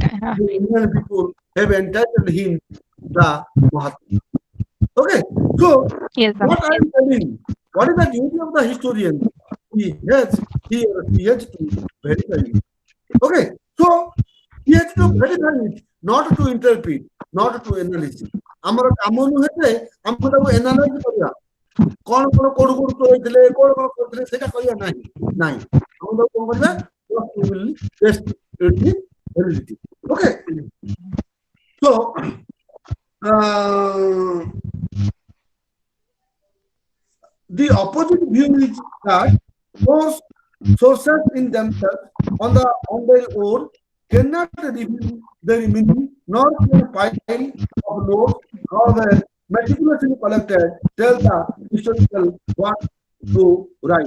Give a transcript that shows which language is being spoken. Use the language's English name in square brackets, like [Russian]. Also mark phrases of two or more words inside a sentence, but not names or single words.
[English] the Indian people have entitled him the Mahatma. Okay, so Yes, sir. what I am telling, what is the duty of the historian? He has to verify it. Okay, so he has to verify it, not to interpret, not to analyze. [Odia] ଆମର କାମ ନୁହେଁ ଯେ ଆମେ ତାକୁ ଏନାଲାଇଜ କରିବା କଣ କଣ କୋଉଠୁ କୋଉଠୁ ତୋଳିଥିଲେ କଣ କଣ କରିଥିଲେ ସେଇଟା କରିବା ନାହିଁ ନାହିଁ ଆମେ ତାକୁ କଣ କରିବା [English] test its validity okay so the opposite view is that those sources in themselves on their own cannot reveal their meaning, nor can file of notes, however meticulously collected, tell the historical what to write.